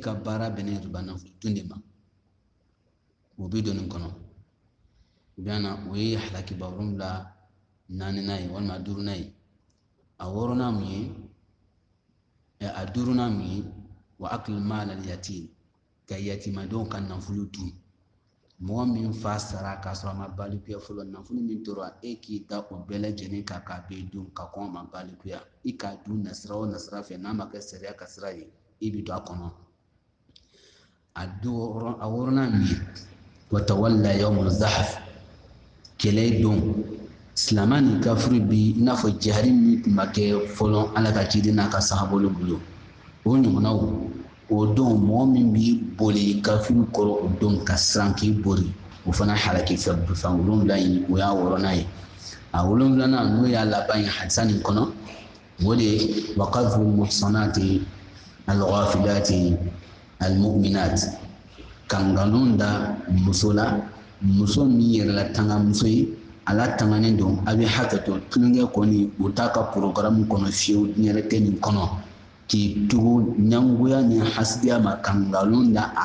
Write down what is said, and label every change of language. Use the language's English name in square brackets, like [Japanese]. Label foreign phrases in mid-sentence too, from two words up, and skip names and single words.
[Bambara] ka baara bɛnnen riba nafolo dun de ma o bɛ don nin kɔnɔ o ye halaki wolonwula naaninan ye walima duurunan ye a wɔɔrɔnan mun ye a duurunan mun ye [Arabic] وأكل مال اليتيم [Bambara] ka yatimadenw ka nafolo dun mɔgɔ min fa sara k'a sɔrɔ a ma balikuya fɔlɔ nafolo min tora e k'i da o bɛɛ lajɛlen kan k'a bɛɛ dun ka kɔn a ma balikuya i k'a dun nasira o nasira fɛ n'a ma kɛ sariya ka sira ye i bi don a kɔnɔ a wɔɔrɔnan min ye [Arabic] وتولى يوم الزحف [Bambara] kɛlɛ don silamɛ ni kafiri bi i n'a fɔ jihadi min tun ma kɛ fɔlɔ ala ka ciden n'a ka sahabolo bolo o ɲɔgɔnnaw o don mɔgɔ min b'i boli kafiri kɔrɔ o don ka siran k'i boli o fana halaki fan wolonwula in o y'a wɔɔrɔnan ye a wolonwulanan n'o y'a laban ye hadisa nin kɔnɔ o de ye [Arabic] وقذف المحصنات الغافلات المؤمنات [Bambara] ka nkalon da muso la muso min yɛrɛla tanga muso ye ala tanganen don a bɛ hakɛ to tulonkɛ kɔni o t'a ka programme kɔnɔ fiyewu diɲɛ tɛ nin kɔnɔ k'i tugu ɲangoya ni hasidiya ma ka nkalon da a